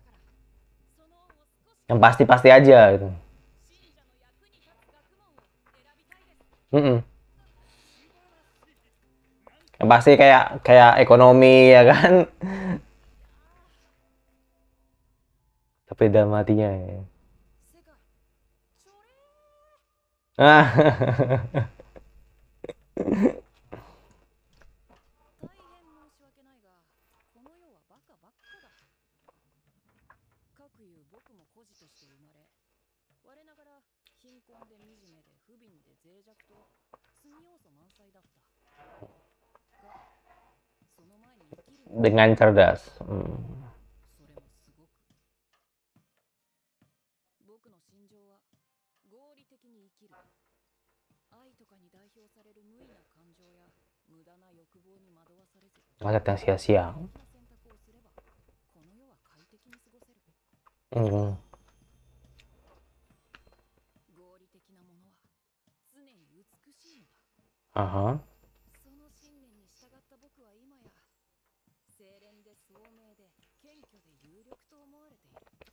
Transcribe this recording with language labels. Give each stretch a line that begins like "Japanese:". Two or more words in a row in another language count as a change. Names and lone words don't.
Indonesian: Yang pasti-pasti aja gitu. Mm-mm. Yang pasti kayak kayak ekonomi ya kan. Tapi dalam hatinya ya. Ah.
Japanese: 大変申し訳ないが、この世はバカばっかだ。かくいう僕も孤児として生まれ、我ながら貧困で惨めで不憫で脆弱と罪要素満載だった。が、その前に生きる道
Indonesian: Dengan cerdas.
Japanese: それもすごく。僕の心情は合理的に生きる。愛とかに代表される無意な感情や無駄な欲望に惑わされず、
Indonesian: Masa yang sia-sia.
Japanese: 選択をすればこの世は快適に過ごせる。 Mm. 合理的なものは常に美しいのだ。 Aha. その信念に従った僕は今や清廉で聡明で謙虚で有力と思われている。